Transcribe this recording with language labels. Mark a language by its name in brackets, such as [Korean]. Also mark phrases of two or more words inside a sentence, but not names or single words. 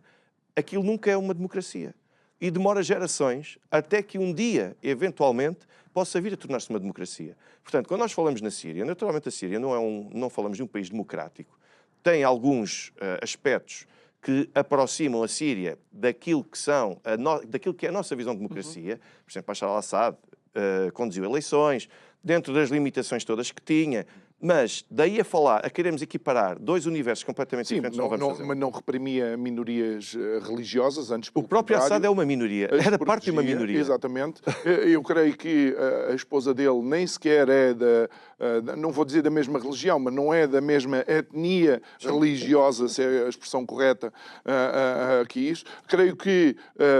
[Portuguese] Aquilo nunca é uma democracia. E demora gerações até que um dia, eventualmente, possa vir a tornar-se uma democracia. Portanto, quando nós falamos na Síria, naturalmente a Síria não falamos de um país democrático. Tem alguns aspectos que aproximam a Síria daquilo que é a nossa visão de democracia. Por exemplo, Bashar al-Assad conduziu eleições, dentro das limitações todas que tinha, mas daí a queremos equiparar dois universos completamente diferentes, não vamos fazer. Mas não reprimia minorias religiosas antes. O próprio Assad é uma minoria, era parte de uma minoria. Exatamente. Eu creio que a esposa dele nem sequer é não vou dizer da mesma religião, mas não é da mesma etnia religiosa, se é a expressão correta que isso.